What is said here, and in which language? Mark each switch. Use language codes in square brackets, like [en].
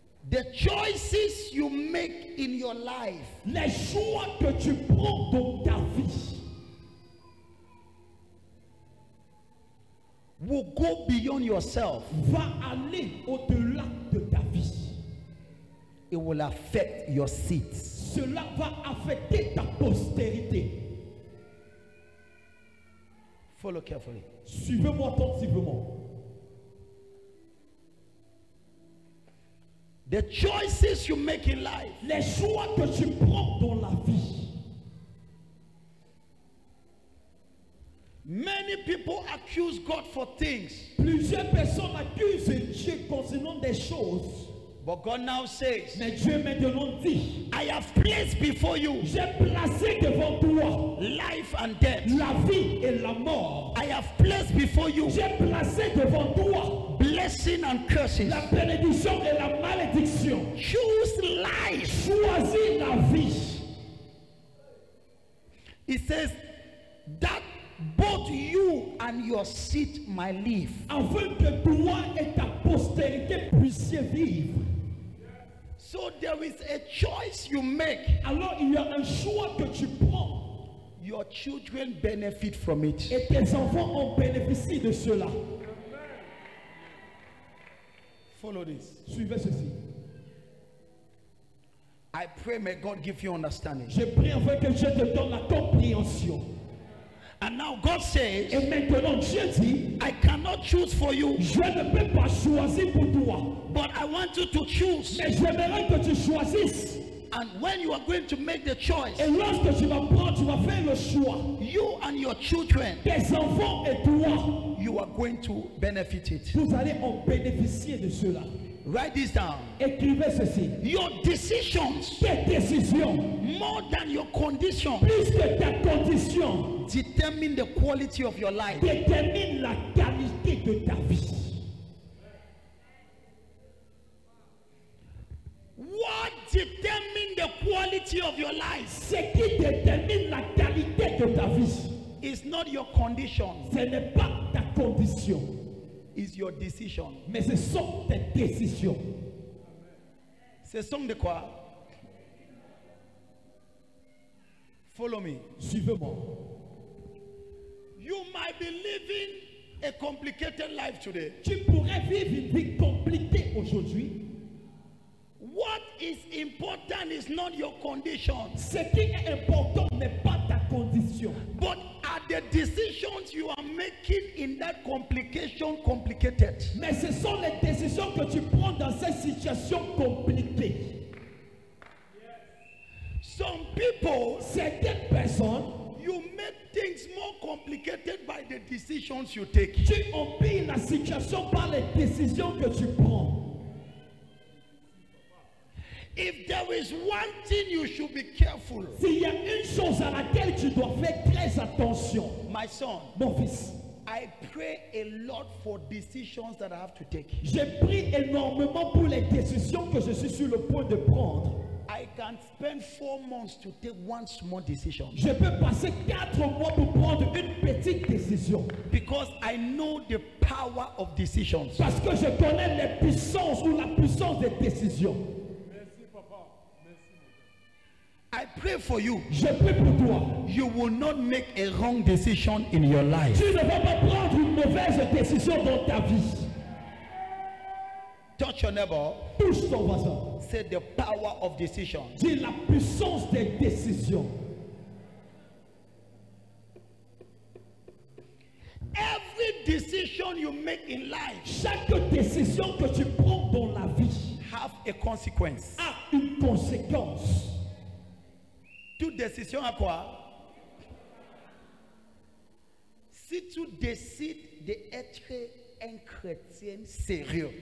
[en] The choices you make in your life [fr] Les choix que tu prends dans ta vie [en] will go beyond yourself. [fr] va aller au-delà de ta vie. [en] It will affect your seeds. [fr] Cela va affecter ta postérité. [en] Follow carefully. [fr] Suivez-moi attentivement. [en] The choices you make in life [fr] Les choix que tu prends dans la vie. [en] Many people accuse God for things, [fr] Plusieurs personnes accusent Dieu concernant des choses. [en] but God now says, [fr] Mais Dieu maintenant dit, [en] I have placed before you [fr] j'ai placé devant toi [en] life and death. [fr] la vie et la mort. [en] I have placed before you [fr] J'ai placé devant toi [en] blessing and curses. [fr] la bénédiction et la malédiction. [en] Choose life. [fr] Choisis la vie. [en] It says that both you and your seed might live. [fr] Afin que toi et ta postérité puissiez vivre. [en] So there is a choice you make. [fr] Alors il y a un choix que tu prends. [en] Your children benefit from it. [fr] Et tes enfants en bénéficient de cela. [en] Follow this. [fr] Suivez ceci. [en] I pray may God give you understanding. [fr] Je prie afin que Dieu te donne la compréhension. [en] And now God says, [fr] Et maintenant Dieu dit, [en] I cannot choose for you, [fr] je ne peux pas choisir pour toi. [en] but I want you to choose. [fr] Mais j'aimerais que tu choisisses. [en] And when you are going to make the choice, [fr] Et lorsque tu vas prendre, tu vas faire le choix. [en] you and your children, [fr] Tes enfants et toi, [en] you are going to benefit it. [fr] vous allez en bénéficier de cela. [en] Write this down. [fr] Écrivez ceci. [en] Your decisions, [fr] Tes décisions, [en] more than your condition, [fr] plus que ta condition, [en] determine the quality of your life. [fr] déterminent la qualité de ta vie. [en] What determines the quality of your life [fr] Ce qui détermine la qualité de ta vie, [en] is not your condition, [fr] ce n'est pas ta condition, [en] is your decision. [fr] mais ce sont tes décisions. C'est son de quoi? [en] Follow me. [fr] Suivez-moi. [en] You might be living a complicated life today. [fr] Tu pourrais vivre une vie compliquée aujourd'hui. [en] What is important is not your condition, [fr] Ce qui est important n'est pas ta condition, [en] but are the decisions you are making in that complication complicated? [fr] mais ce sont les décisions que tu prends dans cette situation compliquée. [en] Some people, [fr] Certaines personnes, [en] you make things more complicated by the decisions you take. [fr] tu empires la situation par les décisions que tu prends. [en] If there is one thing you should be careful, [fr] S'il y a une chose à laquelle tu dois faire très attention, [en] my son, [fr] mon fils, [en] I pray a lot for decisions that I have to take. [fr] je prie énormément pour les décisions que je suis sur le point de prendre. [en] I can spend 4 months to take one small decision [fr] Je peux passer 4 mois pour prendre une petite décision. [en] because I know the power of decisions. [fr] Parce que je connais les puissances ou la puissance des décisions. [en] I pray for you. [fr] Je prie pour toi. [en] You will not make a wrong decision in your life. [fr] Tu ne vas pas prendre une mauvaise décision dans ta vie. [en] Touch your neighbor. [fr] Touche ton voisin. [en] Say the power of decision. [fr] Dis la puissance des décisions. [en] Every decision you make in life [fr] Chaque décision que tu prends dans la vie [en] have a consequence. [fr] a une conséquence. Toute décision à quoi? Si tu décides d'être un chrétien sérieux,